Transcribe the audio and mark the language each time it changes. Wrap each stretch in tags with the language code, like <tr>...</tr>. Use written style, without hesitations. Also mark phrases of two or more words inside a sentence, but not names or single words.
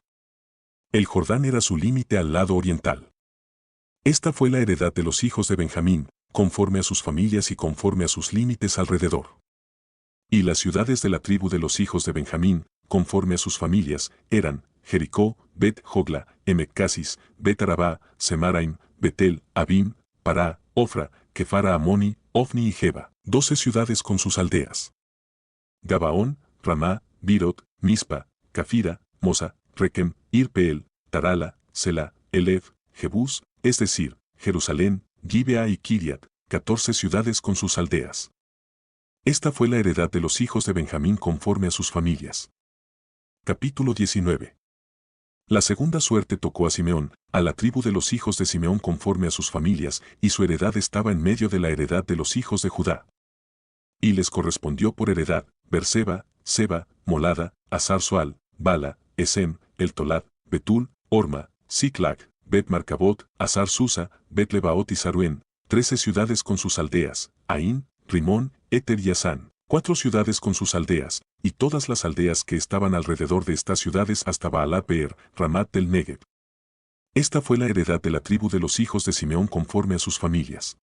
<es>El Jordán era su límite al lado oriental. Esta fue la heredad de los hijos de Benjamín, conforme a sus familias y conforme a sus límites alrededor. Y las ciudades de la tribu de los hijos de Benjamín, conforme a sus familias, eran Jericó, Bet-Jogla, Emec-Casis, Bet-Arabá, Semaraim, Betel, Abim, Pará, Ofra, Kefara Amoni, Ofni y Geba, 12 ciudades con sus aldeas. Gabaón, Ramá, Birot, Mispa, Cafira, Mosa, Rekem, Irpeel, Tarala, Sela, Elef, Jebús, es decir, Jerusalén, Gibea y Kiriat, 14 ciudades con sus aldeas. Esta fue la heredad de los hijos de Benjamín conforme a sus familias. Capítulo 19. La segunda suerte tocó a Simeón, a la tribu de los hijos de Simeón conforme a sus familias, y su heredad estaba en medio de la heredad de los hijos de Judá. Y les correspondió por heredad, Berseba, Seba, Molada, Azar-Sual, Bala, Esem, El-Tolad, Betul, Orma, Siclag, Bet-Marcabot, Azar-Susa, Bet-Lebaot y Saruén, 13 ciudades con sus aldeas, Aín, Rimón, Eter y Asán, 4 ciudades con sus aldeas, y todas las aldeas que estaban alrededor de estas ciudades hasta Baalat-Beer, Ramat del Negev. Esta fue la heredad de la tribu de los hijos de Simeón conforme a sus familias.</es>